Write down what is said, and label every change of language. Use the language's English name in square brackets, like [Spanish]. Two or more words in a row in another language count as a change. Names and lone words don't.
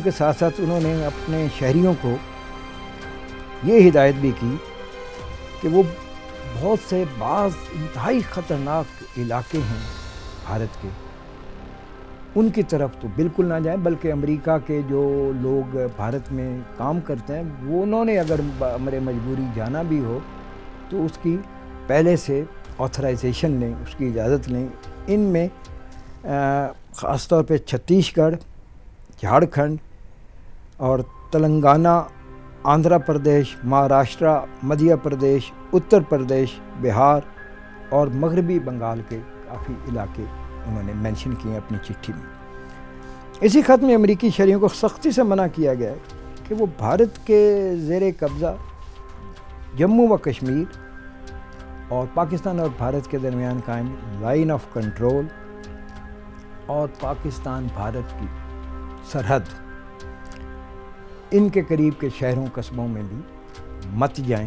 [Urdu] کے ساتھ ساتھ انہوں نے اپنے شہریوں کو یہ ہدایت بھی کی کہ وہ بہت سے بعض انتہائی خطرناک علاقے ہیں بھارت کے, ان کی طرف تو بالکل نہ جائیں, بلکہ امریکہ کے جو لوگ بھارت میں کام کرتے ہیں وہ انہوں نے اگر امر مجبوری جانا بھی ہو تو اس کی پہلے سے آتھرائزیشن لیں, اس کی اجازت لیں. ان میں خاص طور پہ چھتیس گڑھ, جھارکھنڈ اور تلنگانہ, آندھرا پردیش, مہاراشٹرا, مدھیہ پردیش, اتر پردیش, بہار اور مغربی بنگال کے کافی علاقے انہوں نے مینشن کیے ہیں اپنی چٹھی میں. اسی خط میں امریکی شہریوں کو سختی سے منع کیا گیا ہے کہ وہ بھارت کے زیر قبضہ جموں و کشمیر اور پاکستان اور بھارت کے درمیان قائم لائن آف کنٹرول اور پاکستان بھارت کی سرحد, ان کے قریب کے شہروں قصبوں میں بھی مت جائیں.